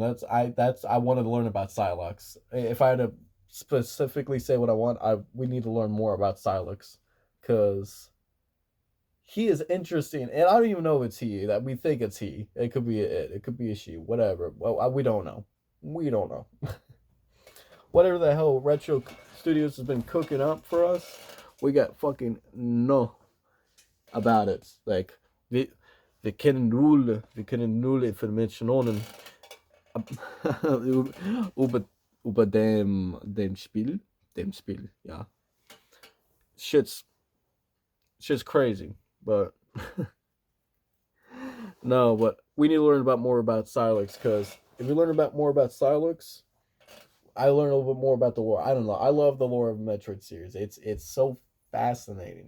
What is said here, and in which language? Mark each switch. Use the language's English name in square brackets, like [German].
[English] I wanted to learn about Silex. If I had to specifically say what I want, we need to learn more about Silex because he is interesting, and I don't even know if it's he. That we think it's he. It could be it. It could be a she. Whatever. Well, we don't know. We don't know. Whatever the hell Retro Studios has been cooking up for us, we got fucking no about it. [German] Like wir können null Informationen über dem Spiel, ja. [English] Shit's crazy, but no, but we need to learn more about Silex because if we learn more about Silex, I learn a little bit more about the lore. I don't know. I love the lore of Metroid series. It's so fascinating.